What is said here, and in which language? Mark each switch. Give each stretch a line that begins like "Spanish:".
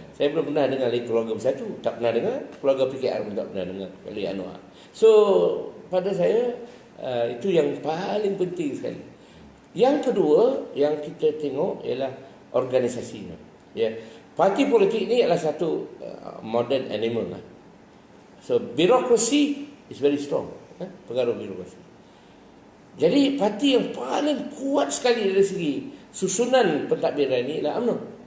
Malay: Saya belum pernah dengar lagi keluarga bersatu, tak pernah dengar. Keluarga PKR pun tak pernah dengar kali Anwar. So pada saya itu yang paling penting sekali. Yang kedua yang kita tengok ialah organisasinya. Ya, parti politik ini adalah satu
English: modern animal
Malay: lah.
English: So birokrasi is very strong.
Malay: Pengaruh birokrasi. Jadi parti yang paling kuat sekali dari segi susunan pentadbiran ini ialah UMNO.